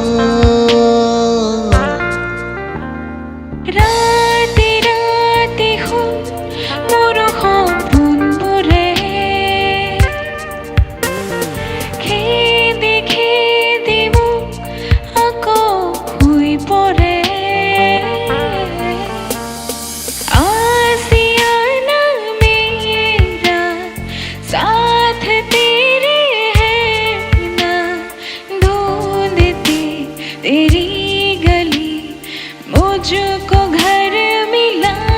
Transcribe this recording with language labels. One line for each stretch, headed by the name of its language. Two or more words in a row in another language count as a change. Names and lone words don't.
Assamese: ৰাতি ৰাতি মোৰ সপোনবোৰে খেদি খেদি মোক আকৌ শুই পৰে
Hindi: आसियाना मेरा साथ तेरे है ना ढूंढती तेरी गली मुझको घर मिला